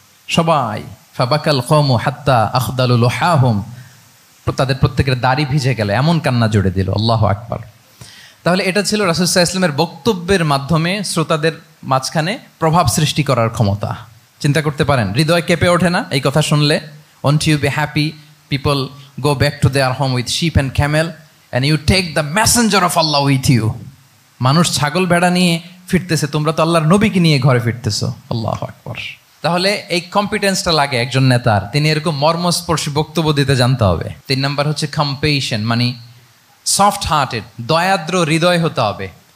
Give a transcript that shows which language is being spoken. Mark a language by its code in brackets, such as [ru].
[bn] সবাই [ar] ফাবাকাল কওমু হাত্তা আখদালু লুহাহুম, [bn] তাদের প্রত্যেকের দাড়ি ভিজে গেল, এমন কান্না জুড়ে দিল। আল্লাহু আকবার। তাহলে এটা ছিল রাসূল সাল্লাল্লাহু আলাইহি ওয়াসাল্লামের বক্তব্যের মাধ্যমে শ্রোতাদের মাঝখানে প্রভাব সৃষ্টি করার ক্ষমতা। চিন্তা করতে পারেন, হৃদয় কেঁপে ওঠে না এই কথা শুনলে? [en] Won't you be happy people go back to their home with sheep and camel and you take the messenger of Allah with you? [bn] মানুষ ছাগল ভেড়া নিয়ে ফিরতেছে, তোমরা তো আল্লাহর নবীকে নিয়ে ঘরে ফিরতেছো। আল্লাহু আকবার। তাহলে এই কম্পিটেন্সটা লাগে একজন নেতার, তিনি এরকম মর্মস্পর্শী বক্তব্য দিতে জানতে হবে। 3 নাম্বার হচ্ছে কম্পেশন, মানে সফট হার্টেড, দয়াদ্র হৃদয় হতে হবে।